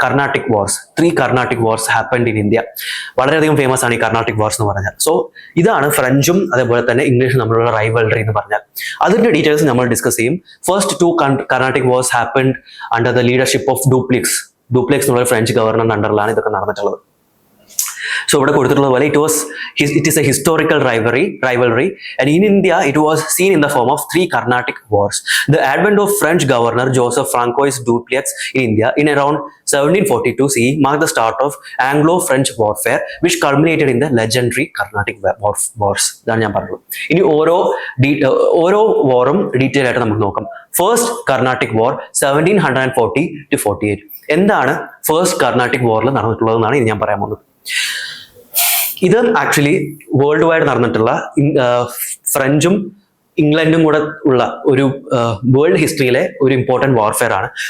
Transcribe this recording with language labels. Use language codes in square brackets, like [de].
[ml] Carnatic wars, [en] 3 Carnatic wars happened in India. [ml] വളരെയധികം famous ആണ് ഈ കർണാട്ടിക് വാർസ് എന്ന് പറഞ്ഞാൽ. സോ ഇതാണ് ഫ്രഞ്ചും അതേപോലെ തന്നെ ഇംഗ്ലീഷും തമ്മിലുള്ള റൈവൽറി എന്ന് പറഞ്ഞാൽ. അതിന്റെ ഡീറ്റെയിൽസ് നമ്മൾ ഡിസ്കസ് ചെയ്യും. [en] first 2 Carnatic wars happened under the leadership of Dupleix [ml] എന്നുള്ള ഫ്രഞ്ച് ഗവർണറിന്റെ അണ്ടറിലാണ് ഇതൊക്കെ നടന്നിട്ടുള്ളത്. [en] So [ml] ഇവിടെ കൊടുത്തിട്ടുള്ളത് പോലെ [en] it is a historical rivalry, and in India it was seen in the form of 3 Carnatic wars. The advent of French governor Joseph Francois Dupleix in India in around 1742 CE marked the start of Anglo-French warfare, which culminated in the legendary Carnatic wars. [ml] ഇതാണ് ഞാൻ പറഞ്ഞത്. ഇനി ഓരോ വാറും detail ആയിട്ട് നമുക്ക് നോക്കാം. First Carnatic war 1740 to 48. എന്താണ് first Carnatic വാറിൽ നടന്നിട്ടുള്ളതെന്നാണ് ഇനി ഞാൻ പറയാൻ പോകുന്നത്. ഇത് ആക്ച്വലി വേൾഡ് വൈഡ് നടന്നിട്ടുള്ള ഫ്രഞ്ചും ഇംഗ്ലണ്ടും കൂടെ ഉള്ള ഒരു വേൾഡ് ഹിസ്റ്ററിയിലെ ഒരു ഇമ്പോർട്ടൻറ്റ് വാർഫെയർ ആണ്.